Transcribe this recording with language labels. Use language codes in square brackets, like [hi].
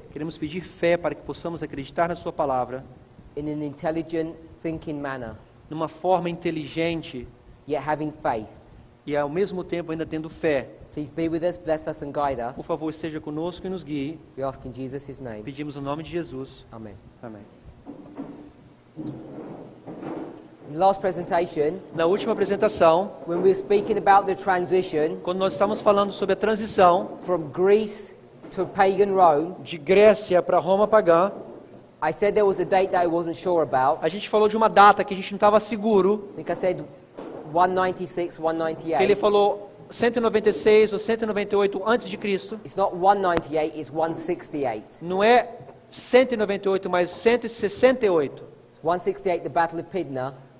[pt] Queremos pedir fé para que possamos acreditar na Sua palavra [en] in an intelligent, thinking manner, [pt] numa forma inteligente [en] yet having faith. [pt] e ao mesmo tempo ainda tendo fé. [en] Please be with us, bless us and guide [pt] Por [en] us. [pt] favor, esteja conosco e nos guie. [en] We ask in Jesus' name. [pt] Pedimos no nome de Jesus. [en] Amen. [pt] Amém. [en] In the last presentation, [pt] Na última apresentação, [en] when we were speaking about the transition [pt] quando nós estávamos falando sobre a transição [en] from Greece to pagan Rome, [pt] de Grécia para Roma pagã, [en] I said there was a date that I wasn't sure about. [pt] a gente falou de uma data que a gente não estava seguro, [en] I think I said 196, [pt] que ele falou 196 ou 198 antes de Cristo. [en] It's not 198, it's 168. [pt] Não é 198, mas 168. [en] 168, the Battle of Pydna.